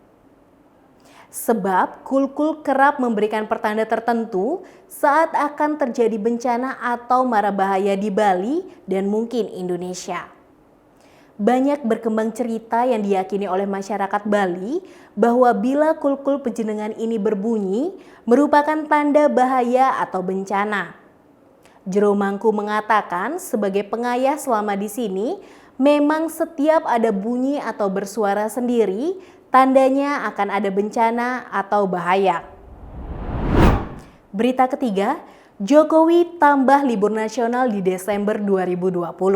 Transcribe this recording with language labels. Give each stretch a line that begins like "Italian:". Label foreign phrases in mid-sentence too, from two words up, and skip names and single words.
Indonesian: Sebab kulkul kerap memberikan pertanda tertentu saat akan terjadi bencana atau mara bahaya di Bali dan mungkin Indonesia. Banyak berkembang cerita yang diyakini oleh masyarakat Bali bahwa bila kulkul pejenengan ini berbunyi merupakan tanda bahaya atau bencana. Jero Mangku mengatakan sebagai pengayah selama di sini, memang setiap ada bunyi atau bersuara sendiri, tandanya akan ada bencana atau bahaya. Berita ketiga, Jokowi tambah libur nasional di Desember 2020.